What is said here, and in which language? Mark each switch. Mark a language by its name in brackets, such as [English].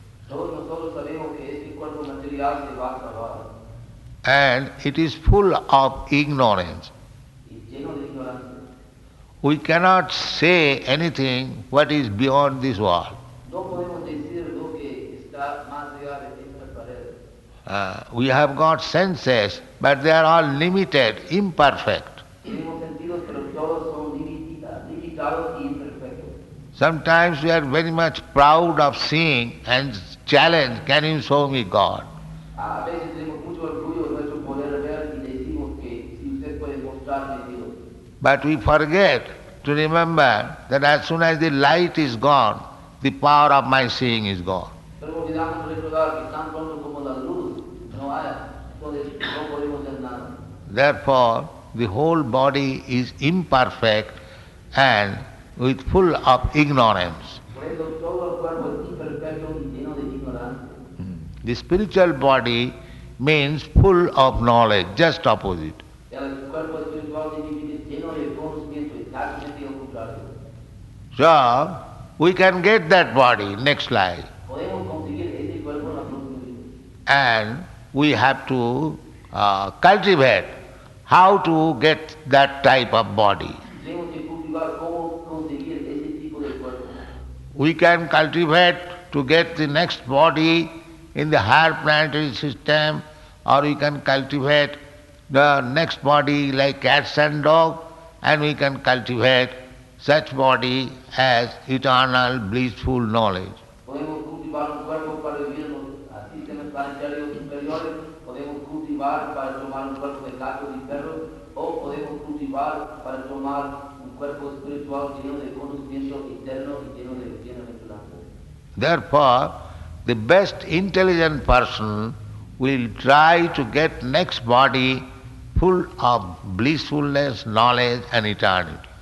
[Spanish] Todos nosotros sabemos que este cuerpo material se va a acabar [English] And it is full of ignorance. [Spanish] y lleno de ignorancia. [English] We cannot say anything what is beyond this world. [Spanish] No podemos decir lo que está más allá de esta pared. [English] We have got senses, but they are all limited, imperfect. [Spanish] Tenemos sentidos, pero todos son limitados y imperfectos. [English] Sometimes we are very much proud of seeing and challenge, can you show me God? [Spanish] A veces tenemos mucho orgullo de nuestro poder ver y decimos que si usted puede mostrarme Dios. [English] But we forget to remember that as soon as the light is gone, the power of my seeing is gone. [Spanish] Pero olvidamos recordar que tan pronto como la luz no hay, entonces no podemos hacer nada. [English] Therefore, the whole body is imperfect and with full of ignorance. [Spanish] Por eso todo el cuerpo es imperfecto y lleno de ignorancia. [English] The spiritual body means full of knowledge, just opposite. [Spanish] El cuerpo espiritual significa lleno de conocimiento, exactamente lo contrario. [English] So, we can get that body next life. [Spanish] Podemos conseguir ese cuerpo en la próxima vida. [English] And we have to cultivate how to get that type of body. [Spanish] Tenemos que cultivar cómo conseguir ese tipo de cuerpo. [English] We can cultivate to get the next body in the higher planetary system, or we can cultivate the next body like cats and dog, and we can cultivate such body as eternal blissful knowledge. [Spanish] Podemos cultivar un cuerpo para vivir en los sistemas planetarios superiores, podemos cultivar para tomar un cuerpo de gatos y perros, o podemos cultivar para tomar un cuerpo espiritual lleno de conocimiento eterno y lleno de bienaventuranza. [English] Therefore, the best intelligent person will try to get next body full of blissfulness, knowledge and eternity.